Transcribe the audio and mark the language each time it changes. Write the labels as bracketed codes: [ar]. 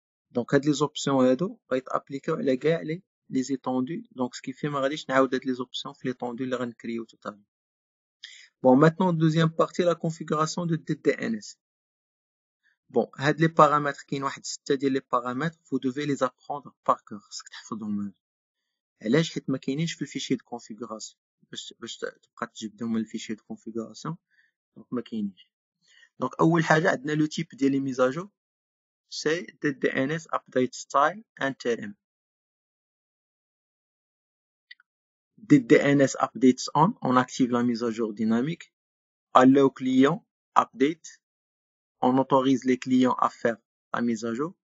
[ar] Donc هاد les options هادو غيتابليكاو على كاع les étendues. Donc ce qui fait ما غاديش نعاود هاد les options في l'étendue اللي غنكريو tout à l'heure. [fr] Bon, maintenant deuxième partie, la configuration de DDNS. Bon, هاد les paramètres كاين واحد 6 ديال les paramètres, vous devez les apprendre par cœur, خصك تحفظهم. [ar] علاش؟ حيت ما كاينينش في الفيشي de configuration. باش تبقى تجبدهم من الفيشي de configuration. Donc ما كاينينش. [fr] Donc اول حاجه عندنا لو تيب ديال les mises à jour, c'est DDNS update style interim. DDNS updates on active la mise à jour dynamique. Allow client update, on autorise les clients à faire la mise à jour.